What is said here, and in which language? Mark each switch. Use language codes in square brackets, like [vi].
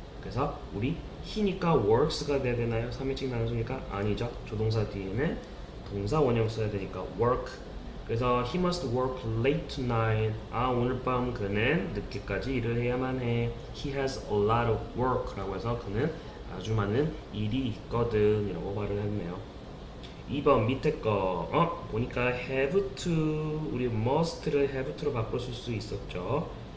[ko] 그래서 우리 he니까 works가 돼야 되나요? 3인칭 단수니까 아니죠. 조동사 뒤에는 동사 원형 써야 되니까 work. 그래서 [en] he must work late tonight. [ko] 오늘 밤 그는 늦게까지 일을 해야만 해. [en] He has a lot of work [ko] 라고 해서 그는 아주 많은 일이 있거든 이라고 말을 했네요. 2번 밑에 거 보니까 have to 우리 must를 have to로 바꿔 쓸 수 있었죠.